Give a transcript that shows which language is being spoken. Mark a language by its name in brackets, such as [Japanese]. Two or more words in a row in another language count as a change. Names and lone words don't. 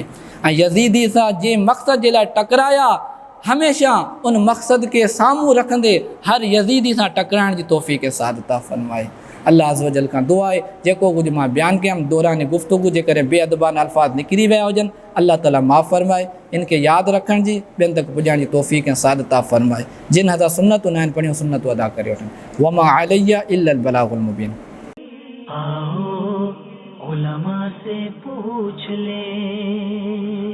[Sindhi] ऐं यज़ीदी सां जे मक़सद जे लाइ टकराया, हमेशह उन मक़सद खे साम्हूं रखंदे हर यज़ीदी सां टकराइण जी तौफ़ीक़ सादता फ़रमाए। [Arabic] الله عز وجل [Sindhi] खां दुआ आहे, जेको कुझु मां बयानु कयमि दौरान गुफ़्तगू जे करे बेअदबाना अल्फाज़ निकिरी विया हुजनि, अल्लाह ताला माफ़ फ़रमाए। इनखे यादि रखण जी, ॿियनि तक पुॼाइण जी तौफ़ीक़ ऐं सादता फ़रमाए। जिन हज़ार सुन्नतूं न आहिनि पढ़ियूं, सुन्नतूं अदा करे वठनि। [Arabic] وما علينا إلا البلاغ المبين. [Urdu] आओ उलमा से पूछ ले।